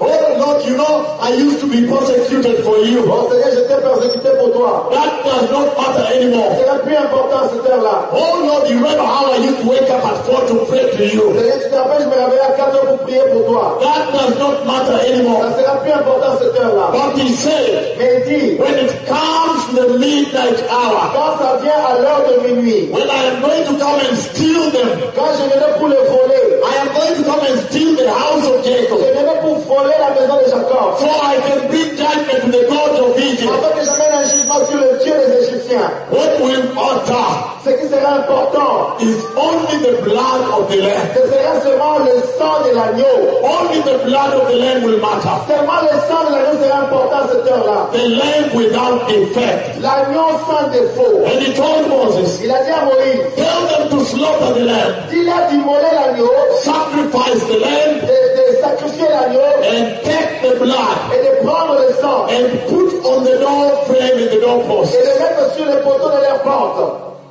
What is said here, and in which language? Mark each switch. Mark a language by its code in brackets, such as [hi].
[en] Oh Lord, you know, I used to be persecuted for you. [fr] Oh Seigneur, j'étais persécuté pour toi. [en] That does not matter anymore. [fr] Ce n'est plus important. [en] Oh Lord, you remember how I used to wake up at 4 to pray to you. [fr] Tu te rappelles, je me réveillais à 4 heures pour prier pour toi. [en] That does not matter anymore. [fr] Ça sera plus important à cette heure-là. [en] But he said, [fr] mais il dit, [en] when it comes to the midnight hour, [fr] quand ça vient à l'heure de minuit, [en] when I am going to come and steal them, [fr] quand je viendrai pour les voler, [en] I am going to come and steal the house of Jacob. [fr] Je viendrai pour voler la maison de Jacob. [en] For I can bring judgment to the God of Egypt. [fr] Afin que j'amène un jugement sur le Dieu des Égyptiens. [en] What will matter? [fr] Ce qui sera important [en] is only the blood of the lamb. [fr] Seulement le sang de l'agneau. [en] Only the blood of the lamb will matter. [fr] Seulement le sang de l'agneau sera important à cette heure-là. [en] The lamb without defect. [fr] L'agneau sans défaut. [en] And he told Moses. [fr] Il a dit à Moïse. [en] Tell them to slaughter the lamb. [fr] Dis-leur d'immoler l'agneau. [en] Sacrifice the lamb. [fr] De sacrifier l'agneau. [en] And take the blood. [fr] Et de prendre le sang. [en] And put on the door frame and the doorpost. [fr] Et de mettre sur le poteau de la porte.